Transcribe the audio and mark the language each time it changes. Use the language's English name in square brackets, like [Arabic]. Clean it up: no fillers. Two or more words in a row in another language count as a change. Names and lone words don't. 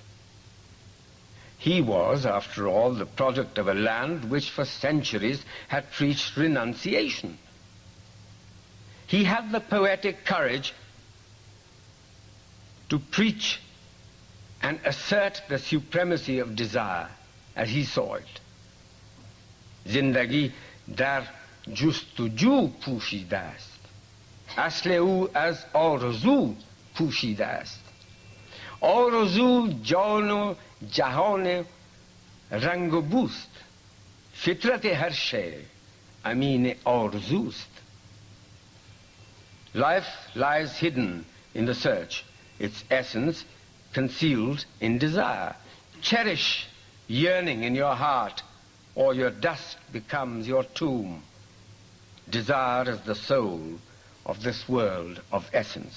[English] He was, after all, the product of a land which for centuries had preached renunciation. He had the poetic courage to preach and assert the supremacy of desire as he saw it. [Persian] زندگی در جستجو پوشیده است. اصل او از آرزو پوشیده است. آرزو جان و جهان رنگ و بوست. فطرت هر شی امین آرزوست. [English] Life lies hidden in the search, its essence concealed in desire. Cherish yearning in your heart, or your dust becomes your tomb. Desire is the soul of this world of essence.